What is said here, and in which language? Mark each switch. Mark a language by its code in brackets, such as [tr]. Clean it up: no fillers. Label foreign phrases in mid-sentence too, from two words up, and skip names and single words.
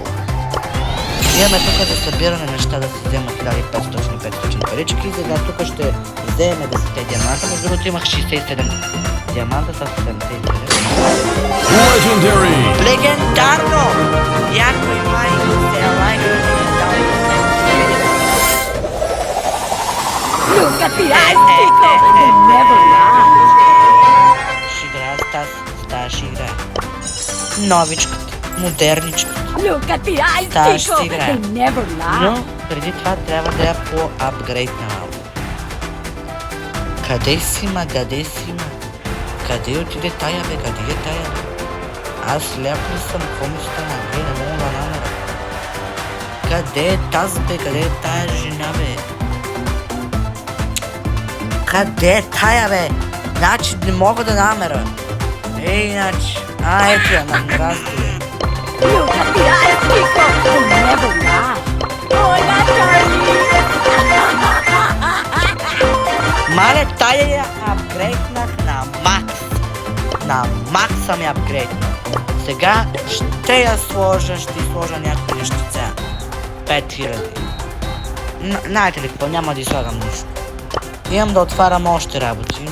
[bg] Имаме тук за събиране неща да се вземат 1500 парички, сега тук ще вземем 10 диаманта, между другото имах 67 диаманта с 79. Легендарно! Някой май се лайка легендарно. [en] Look at the ice people! They never lie! [bg] Ще играя с тази ще играя. Новичката, модерничката. [en] Look at the ice [bg] Тази ще [en] people! [bg] играя. [en] They never lie! [bg] Но преди това трябва да я по-апгрейд на малко. Къде си ма? Къде отиде тая бе? Къде е тая бе? Аз сляп ли съм? Какво ми стана? Не мога да намеря. Къде е тази бе? Къде е тая жена бе? Къде е тая бе? Значи не мога да намеря. Иначе. Ето я, намразя бе. [en] Look at the ice people! They never lie! Oh, that's Charlie! [bg] Мале, тая я апгрейднах на макс. На макс съм я апгрейднах. Сега ще я сложа, ще сложа някакви нещица. 5000. Знаете ли какво, няма да излагам нищо. Имам да отварям още работи.